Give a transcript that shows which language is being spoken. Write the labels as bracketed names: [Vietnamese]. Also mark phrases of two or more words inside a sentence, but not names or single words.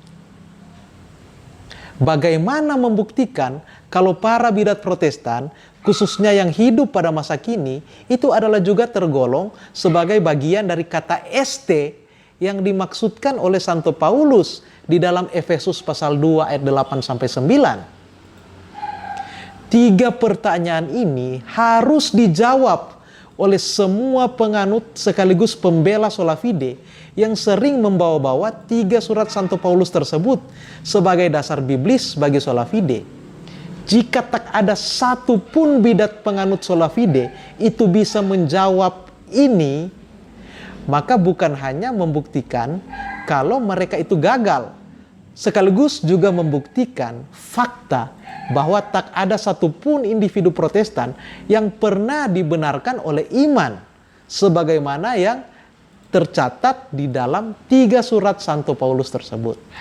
[Indonesian] Bagaimana membuktikan kalau para bidat Protestan, khususnya yang hidup pada masa kini, itu adalah juga tergolong sebagai bagian dari kata este yang dimaksudkan oleh Santo Paulus di dalam Efesus pasal 2 ayat 8-9. 3 pertanyaan ini harus dijawab oleh semua penganut sekaligus pembela [Latin] sola fide [Indonesian] yang sering membawa-bawa 3 surat Santo Paulus tersebut sebagai dasar biblis bagi [Latin] sola fide. [Indonesian] Jika tak ada satu pun bidat penganut [Latin] sola fide [Indonesian] itu bisa menjawab ini, maka bukan hanya membuktikan kalau mereka itu gagal, sekaligus juga membuktikan fakta bahwa tak ada satupun individu Protestan yang pernah dibenarkan oleh iman sebagaimana yang tercatat di dalam 3 surat Santo Paulus tersebut.